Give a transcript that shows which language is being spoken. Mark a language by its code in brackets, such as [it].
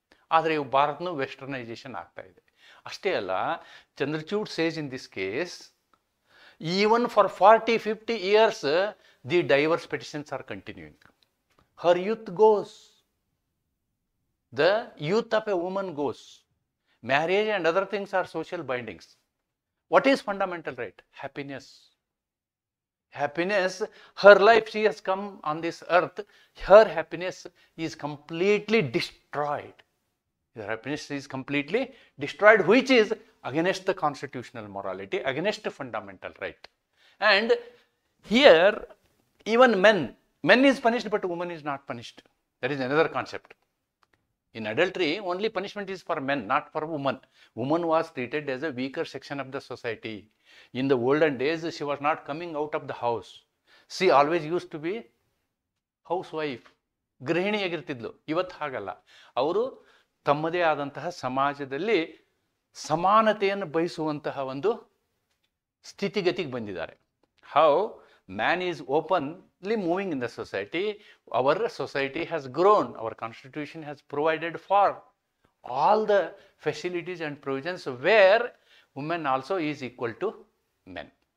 [kn] ಆದರೆ ಇವು ಭಾರತನೂ ವೆಸ್ಟರ್ನೈಸೇಷನ್ ಆಗ್ತಾ ಇದೆ. [en] ಅಷ್ಟೇ ಅಲ್ಲ, Chandrachud says in this case, even for 40-50 years the divorce petitions are continuing. Her youth goes, the youth of a woman goes. Marriage and other things are social bindings. What is fundamental right? Happiness. Her life, she has come on this earth, her happiness is completely destroyed. Her happiness is completely destroyed, which is against the constitutional morality, against the fundamental right. And here, even men is punished, but woman is not punished. That is another concept. In adultery, only punishment is for men, not for woman. Woman was treated as a weaker section of the society. In the olden days, she was not coming out of the house. She always used to be housewife. [kn] ಗೃಹಿಣಿಯಾಗಿರ್ತಿದ್ಲು. ಇವತ್ತು ಹಾಗಲ್ಲ. ಅವರು ತಮ್ಮದೇ ಆದಂತಹ ಸಮಾಜದಲ್ಲಿ ಸಮಾನತೆಯನ್ನು ಬಯಸುವಂತಹ ಒಂದು ಸ್ಥಿತಿಗತಿಗೆ ಬಂದಿದ್ದಾರೆ. [en] How man is openly moving in the society. Our society has grown, our constitution has provided for all the facilities and provisions where women also is equal to men.